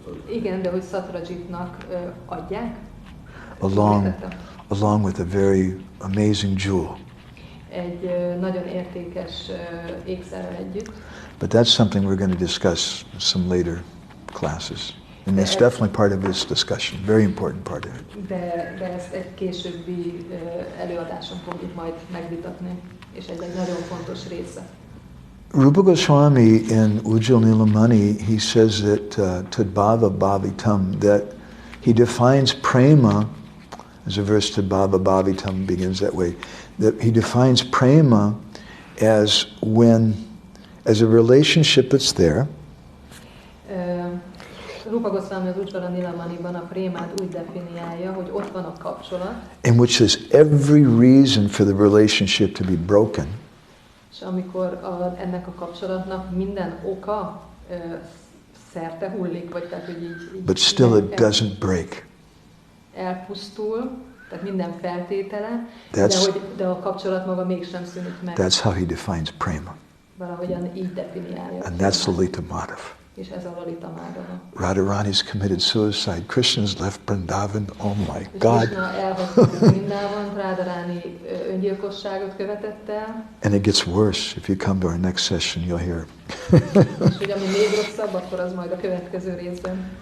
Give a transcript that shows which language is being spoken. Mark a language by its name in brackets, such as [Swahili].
[Hungarian] Igen, de hogy Satrajitnak adják. [English] Along with a very amazing jewel. [Hungarian] Egy nagyon értékes ékszerrel együtt. [English] But that's something we're going to discuss in some later classes. And it's definitely part of this discussion, very important part of it. [Hungarian] De ezt egy későbbi előadáson fogjuk majd megvitatni, és ez egy nagyon fontos része. [English] Rupa Goswami in Ujjal Nilamani, he says that Tadbhava Bhavitam, that he defines prema, as a verse Tadbhava Bhavitam begins that way, that he defines prema as a relationship that's there. [Hungarian] Rupa Goswami az Ujjala Nilamaniban a prémát úgy definiálja, hogy ott van a kapcsolat. [English] In which there's every reason for the relationship to be broken. [Hungarian] És amikor ennek a kapcsolatnak minden oka szerte hullik, vagy tehát, hogy így [English] but still it doesn't break. [Hungarian] Elpusztul, tehát minden feltétele, de a kapcsolat maga mégsem szűnik meg. [English] That's how he defines prema. [Hungarian] Valahogyan így definiálja. [English] And that's Lalita Madhava. [Hungarian] És ez a Lalita Madhava. [English] Radharani's committed suicide. Krishna's left Vrindavan. Oh my God. [Hungarian] Krishna elhagyta Vrindavant, Radharani öngyilkosságot követett el. [English] And it gets worse. If you come to our next session, you'll hear. [Hungarian] És hogy ami még rosszabb, akkor az majd a következő részben.